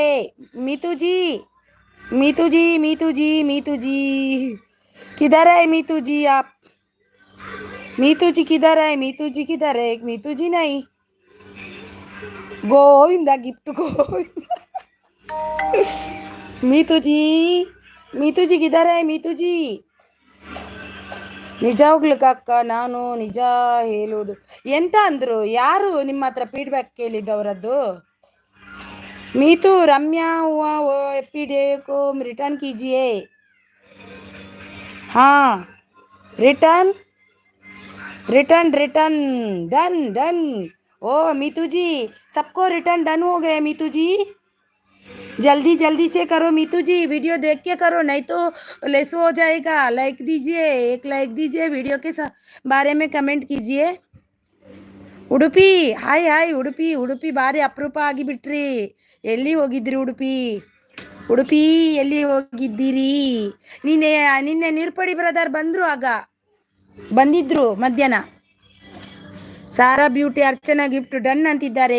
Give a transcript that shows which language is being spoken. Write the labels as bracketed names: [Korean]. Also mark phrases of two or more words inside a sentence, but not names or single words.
[Hindi] मीतू जी किधर है मीतू जी? आप मीतू जी किधर है? मीतू जी नहीं. गोविंदा गिफ्ट गोविंदा. मीतू जी किधर है? [Kannada] मीतू जी ನಿಜವಾಗ್ಲಕ್ಕ ನಾನು ನಿಜ ಹೇಳೋದು. ಎಂತ ಅಂದರು? ಯಾರು ನಿಮ್ಮ ಹತ್ರ ಫೀಡ್ಬ್ಯಾಕ್ ಕೇಳಿದ್ದವರದ್ದು? [Hindi] मीतू रम्या हुआ वो [English] happy day [Hindi] को रिटर्न कीजिए. [English] हाँ return done. [Hindi] ओ मीतू जी सबको [English] return done [Hindi] हो गए. मीतू जी जल्दी से करो. मीतू जी वीडियो देख के करो, नहीं तो लेस हो जाएगा. लाइक दीजिए, 1 लाइक दीजिए. वीडियो के बारे में कमेंट कीजिए. [Kannada] ಉಡುಪಿ ಹಾಯ್ ಉಡುಪಿ ಬಾರಿ ಅಪರೂಪ ಆಗಿಬಿಟ್ರಿ. ಎಲ್ಲಿ ಹೋಗಿದ್ರಿ ಉಡುಪಿ ಎಲ್ಲಿ ಹೋಗಿದ್ದೀರಿ? ನಿನ್ನೆ ನಿರ್ಪಡಿ ಬ್ರದರ್ ಬಂದಿದ್ರು ಮಧ್ಯಾಹ್ನ. ಸಾರಾ ಬ್ಯೂಟಿ ಅರ್ಚನಾ [English] gift done [Kannada] ಅಂತಿದ್ದಾರೆ.